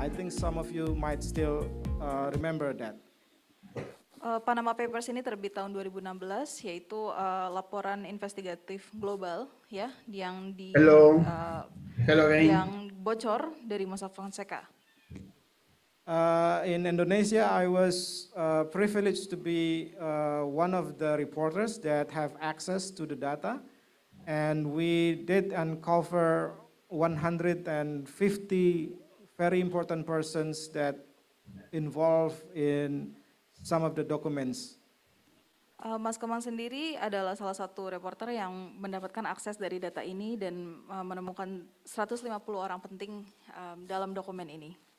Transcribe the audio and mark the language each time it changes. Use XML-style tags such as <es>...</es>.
<en>I think some of you might still remember that.</en> <id>Panama Papers ini terbit tahun 2016, yaitu laporan investigatif global ya yang</id> <en>Hello. Hello again.</en> <id>yang bocor dari Mossack Fonseca.</id> <en>In Indonesia, I was privileged to be one of the reporters that have access to the data, and we did uncover 150 very important persons that involved in some of the documents.</en> <id>Mas Kemang sendiri adalah salah satu reporter yang mendapatkan akses dari data ini dan menemukan 150 orang penting dalam dokumen ini.</id>